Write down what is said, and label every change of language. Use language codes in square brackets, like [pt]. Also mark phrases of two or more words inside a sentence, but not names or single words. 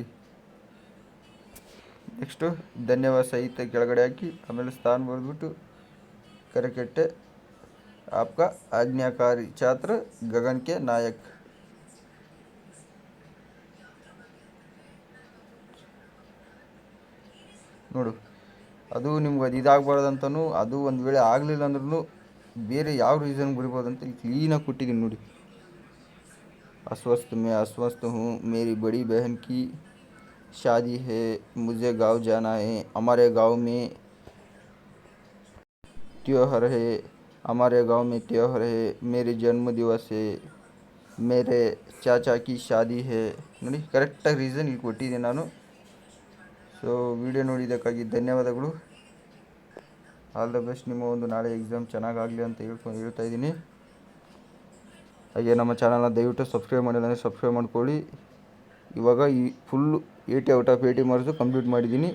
[kn] ನೆಕ್ಸ್ಟು ಧನ್ಯವಾದ ಸಹಿತ ಕೆಳಗಡೆ ಹಾಕಿ, ಆಮೇಲೆ ಸ್ಥಾನ ಬರೆದ್ಬಿಟ್ಟು ಕರೆಕ್ಟೆ [hi] आपका आज्ञाकारी छात्र [kn] ಗಗನ್ ಕೆ ನಾಯಕ್. ನೋಡು, ಅದು ನಿಮ್ಗೆ ಅದು ಇದಾಗಬಾರ್ದಂತನೂ, ಅದು ಒಂದು ವೇಳೆ ಆಗಲಿಲ್ಲ ಅಂದ್ರೂ ಬೇರೆ ಯಾವ ರೀಸನ್ ಬರಿಬೋದು ಇಲ್ಲಿ ಕ್ಲೀನಾಗಿ ಕೊಟ್ಟಿದ್ದೀನಿ ನೋಡಿ. [hi] अस्वस्थ हूँ, मेरी बड़ी बहन की शादी है, मुझे गांव जाना है, हमारे गांव में त्योहार है, मेरे जन्म दिवस है, मेरे चाचा की शादी है [kn] ನೋಡಿ ಕರೆಕ್ಟಾಗಿ ರೀಸನ್ ಇಲ್ಲಿ ಕೊಟ್ಟಿದ್ದೀನಿ ನಾನು. ಸೊ ವಿಡಿಯೋ ನೋಡಿದ್ದಕ್ಕಾಗಿ ಧನ್ಯವಾದಗಳು. [en] All the best. [kn] ನಿಮ್ಮ ಒಂದು ನಾಳೆ ಎಕ್ಸಾಮ್ ಚೆನ್ನಾಗಾಗಲಿ ಅಂತ ಹೇಳ್ತಾ ಇದ್ದೀನಿ. ಹಾಗೆ ನಮ್ಮ ಚಾನಲ್ನ ದಯವಿಟ್ಟು ಸಬ್ಸ್ಕ್ರೈಬ್ ಮಾಡಿಲ್ಲ ಅಂದರೆ ಸಬ್ಸ್ಕ್ರೈಬ್ ಮಾಡ್ಕೊಳ್ಳಿ. ಇವಾಗ ಈ ಫುಲ್ಲು [en] 80 out of 80 marks [kn] ಕಂಪ್ಲೀಟ್ ಮಾಡಿದ್ದೀನಿ.